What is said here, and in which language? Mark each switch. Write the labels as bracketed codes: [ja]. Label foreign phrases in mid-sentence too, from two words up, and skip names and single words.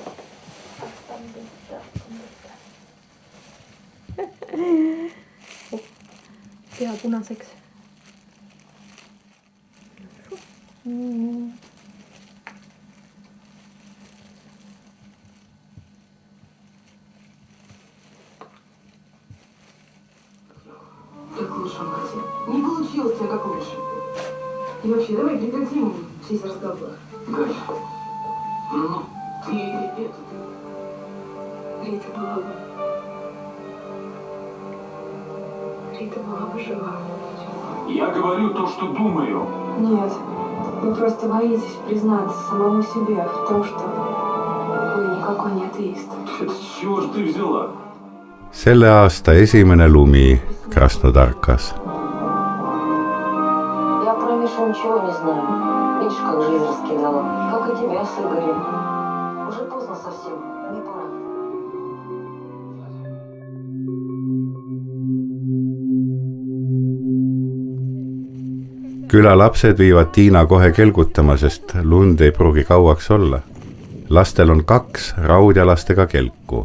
[et] Pea punaseks. [ru] Как лучше, Катя. Не получилось тебя как лучше. И вообще, давай прекратим весь разговор. Катя. Ну, ты это... Рита была бы... Рита была бы жива. Я говорю то, что думаю. Нет, вы просто боитесь признаться самому себе в том, что вы никакой не атеист. С чего же ты взяла? [et] Selle aasta esimene lumi Krasnodarkas. [ru] Я про Мишу ничего не знаю. Видишь, как жизнь раскидала. Как и тебя с Игорем. Уже поздно совсем. Не пора. [et] Külalapsed viivad Tiina kohe kelgutama, sest lund ei pruugi kauaks olla. Lastel on 2 raudjalastega kelku.